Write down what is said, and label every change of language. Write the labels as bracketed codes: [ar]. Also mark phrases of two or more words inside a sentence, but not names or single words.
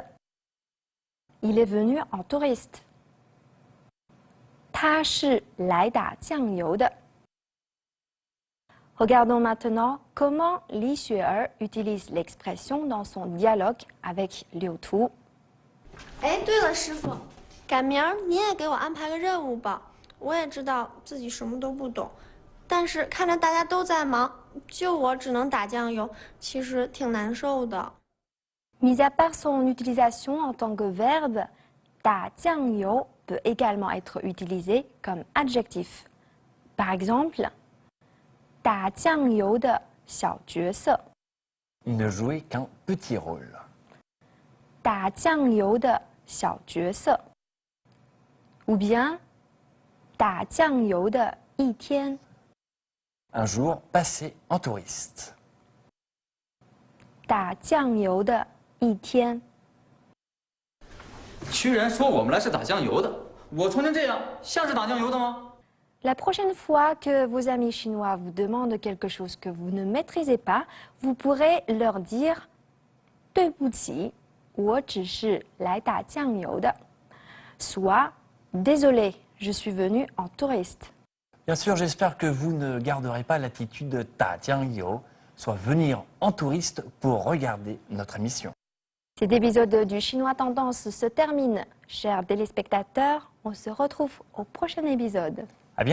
[fr] Il est venu en touriste. « [zh] 他是来打酱油的 ». [fr] Regardons maintenant comment Li Xuer utilise l'expression dans son dialogue avec Liu Tu. [zh] 哎，对了，师傅，赶明儿您也给我安排个任务吧。我也知道自己什么都不懂，但是看着大家都在忙，就我只能打酱油，其实挺难受的。 [fr] Mis à part son utilisation en tant que verbe, [zh] 打酱油 [fr] peut également être utilisé comme adjectif. Par exemple, [zh] 打酱油的小角色 [fr] Il ne jouait qu'un petit rôle. [zh] 打酱油的小角色 [fr] ou bien [zh] 打酱油的一天 [fr] Un jour passé en touriste. [zh] 打酱油的一天居然说我们来是打酱油的，我穿成这样像是打酱油的吗？ [fr] La prochaine fois que vos amis chinois vous demandent quelque chose que vous ne maîtrisez pas, vous pourrez leur dire [zh] 对不起，我只是来打酱油的 [fr] soit désolé, je suis venu en touriste. Bien sûr, j'espère que vous ne garderez pas l'attitude de [zh] 打酱油, [fr] soit venir en touriste pour regarder notre émission. Cet épisode du Chinois Tendance se termine. Chers téléspectateurs, on se retrouve au prochain épisode.